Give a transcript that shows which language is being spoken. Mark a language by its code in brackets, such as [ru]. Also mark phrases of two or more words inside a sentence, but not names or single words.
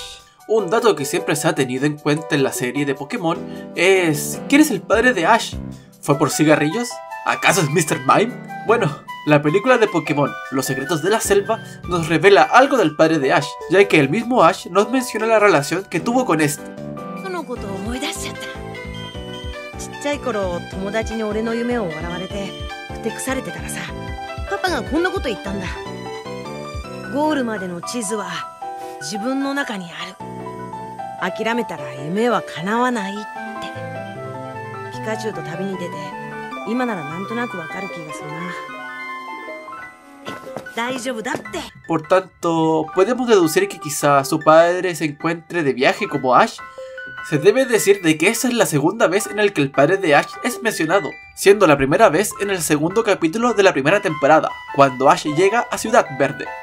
[es] Un dato que siempre se ha tenido en cuenta en la serie de Pokémon es: ¿quién es el padre de Ash? ¿Fue por cigarrillos? ¿Acaso es Mr. Mime? Bueno, la película de Pokémon, Los secretos de la selva, nos revela algo del padre de Ash, ya que el mismo Ash nos menciona la relación que tuvo con este. [ja] ちっちゃい頃友達に俺の夢を笑われてふてくされてたらさ、パパがこんなこと言ったんだ。ゴールまでの地図は自分の中にある。諦めたら夢は叶わないって。ピカチュウと旅に出て今ならなんとなくわかる気がするな。大丈夫だって。 [es] Por tanto, podemos deducir que quizá su padre se encuentre de viaje como Ash. Se debe decir de que esa es la segunda vez en la que el padre de Ash es mencionado, siendo la primera vez en el segundo capítulo de la primera temporada, cuando Ash llega a Ciudad Verde.